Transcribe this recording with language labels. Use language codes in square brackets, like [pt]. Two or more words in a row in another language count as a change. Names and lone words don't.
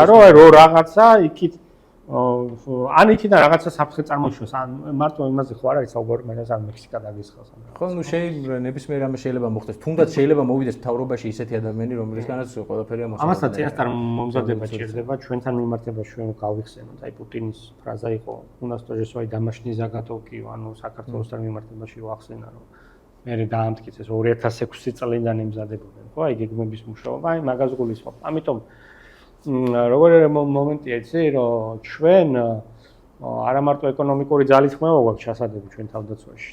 [ka] რომ აი რო რაღაცა იქით ან იქიდან რაღაცა საფრთხე წარმოიშვას, ან მარტო იმაზე ხო არ არის საუბარი, მაგრამ ამ მექსიკა დაგესხავს. ხო, ნუ შეიძლება ნებისმიერ რამე შეიძლება მოხდეს. თუნდაც შეიძლება მოვიდეს მთავრობაში ისეთი ადამიანი, რომელისგანაც ყველაფერი ამასა. ამასთან წინასწარ მომზადება ჭირდება ჩვენთან მიმართებაში ჩვენ გავიხსენოთ. აი პუტინის ფრაზა იყო, [ru] "У нас тоже свои домашние заготовки", [ka] ანუ საქართველოსთან მიმართებაში ვახსენა, რომ მე დაამტკიცეს 2006 წლიდან იმზადებოდნენ, ხო, აი გეგმების მუშაობა, აი მაგას გულისხმობ. ამიტომ როგორი მომენტია იცი, რომ ჩვენ არა მარტო ეკონომიკური ძალისხმევა გვაქვს ჩასადები ჩვენ თავდაცვაში.